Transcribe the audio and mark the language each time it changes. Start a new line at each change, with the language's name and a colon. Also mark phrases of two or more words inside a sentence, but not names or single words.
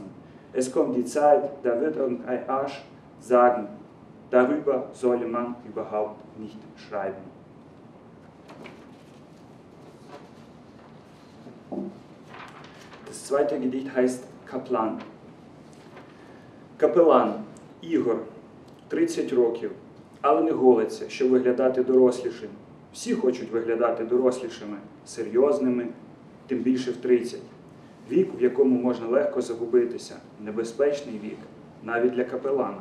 German: Es kommt die Zeit, da wird irgendein Arsch sagen, darüber solle man überhaupt nicht schreiben. Das zweite Gedicht heißt Kaplan.
Ukrainian: Капелан Ігор, 30 років, але не голиться, щоб виглядати дорослішим. Всі хочуть виглядати дорослішими, серйозними, тим більше в 30. Вік, в якому можна легко загубитися, небезпечний вік, навіть для капелана.